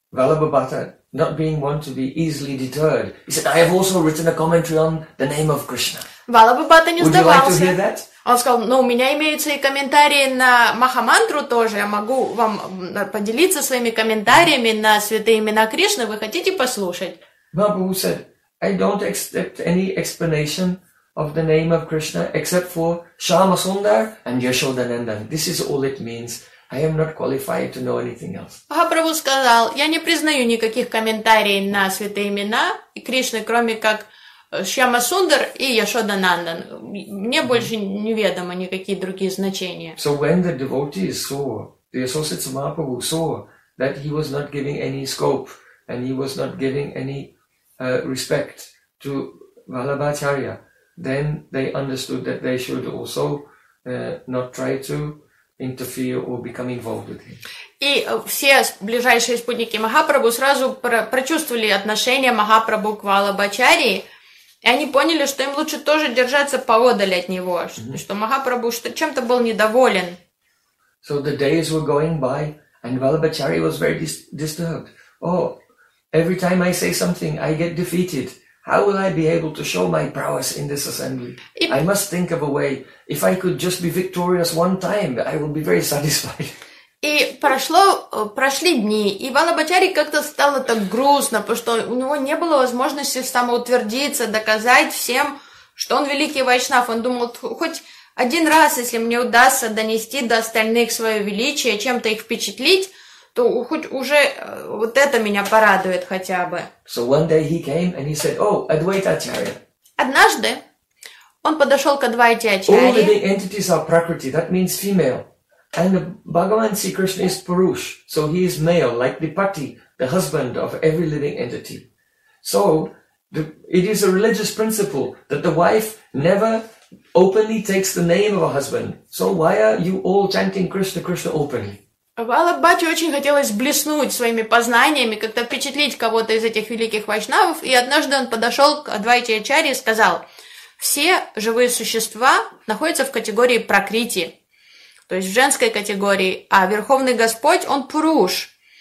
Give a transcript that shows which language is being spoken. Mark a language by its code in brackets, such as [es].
[en] Valabhata, not being one to be easily deterred, he said, "I have also written a commentary on the name of Krishna." [ru] Valabhata не сдавался. [en] Would you like to hear that? [ru] Он сказал, "Ну, у меня имеются и комментарии на Махамантру тоже, я могу вам поделиться своими комментариями на святые имена Кришны, вы хотите послушать?" [en] Mahaprabhu said, "I don't accept any explanation of the name of Krishna except for Shama Sundar and Yashoda Nandan. This is all it means. I am not qualified to know anything else." [ru] Махапрабху сказал, "Я не признаю никаких комментариев на святые имена Кришны, кроме как Шьяма Сундар и Яшода Нандан. Мне больше неведомо никакие другие значения." [en] So when the devotees saw, the associates of Mahaprabhu saw that he was not giving any scope and he was not giving any respect to Valabhacharya, then they understood that they should also not try to interfere or become involved with him. [ru] И все ближайшие спутники Махапрабху сразу прочувствовали отношение Махапрабху к Валабхачарье. И они поняли, что им лучше тоже держаться поодаль от него, что Махапрабху чем-то был недоволен. [en] So the days were going by, and Valabhacharya was very disturbed. "Oh, every time I say something, I get defeated. How will I be able to show my prowess in this assembly? I must think of a way. If I could just be victorious one time, I would be very satisfied. [ru] И прошли дни, и Валабачари как-то стало так грустно, потому что у него не было возможности самоутвердиться, доказать всем, что он великий вайшнав. Он думал, хоть один раз, если мне удастся донести до остальных свое величие, чем-то их впечатлить, то хоть уже вот это меня порадует хотя бы. [en] So one day he came and he said, oh, Advaita Acharya. [ru] Однажды он подошел к Адвайте Ачарье. [en] All living entities are Prakriti, that means female. And Bhagavan Sri Krishna is Purush, so he is male, like Dipati, the husband of every living entity. So it is a religious principle that the wife never openly takes the name of a husband. So why are you all chanting Krishna, Krishna openly? [ru] Валабхати очень хотелось блеснуть своими познаниями, как-то впечатлить кого-то из этих великих вайшнавов, и однажды он подошел к Адвайте Ачарье и сказал, «Все живые существа находятся в категории Пракрити». То есть в женской категории, а Верховный Господь, он Пуруш.